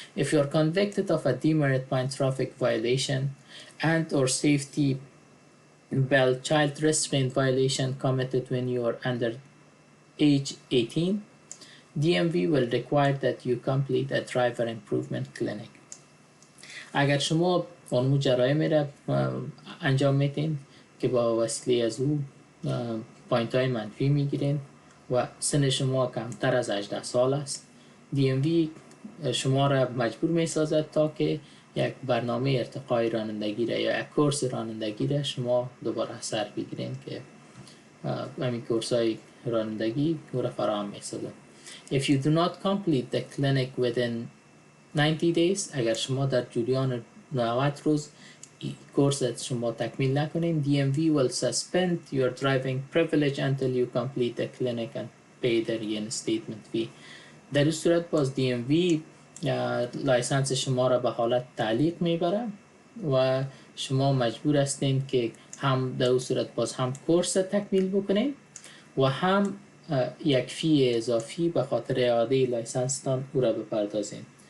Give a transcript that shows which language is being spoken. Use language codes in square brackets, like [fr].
[en] If you are convicted of a demerit point traffic violation and or safety belt child restraint violation committed when you are under age 18, DMV will require that you complete a driver improvement clinic. [fa] اگر شما اون جرایم را انجام میتین که با وسیله از او پوینت های منفی میگیرین و سن شما کمتر از 18 سال است. DMV شما را مجبور می سازد تا که یک برنامه ارتقای رانندگی را یا یک کورس رانندگی را شما دوباره سر بگیرین که همین کورس های رانندگی او را فراهم می سازد. [en] If you do not complete the clinic within 90 days، [fa] اگر شما در جریان 90 روز کورس شما تکمیل نکنین، [en] DMV will suspend your driving privilege until you complete the clinic and pay the reinstatement fee. [fa] در این صورت باز DMV لایسنس شما را به حالت تعلیق میبره و شما مجبور هستین که هم در این صورت باز هم کورس تکمیل بکنین و هم یک فی اضافی به خاطر اعاده لایسنستان او را بپردازین.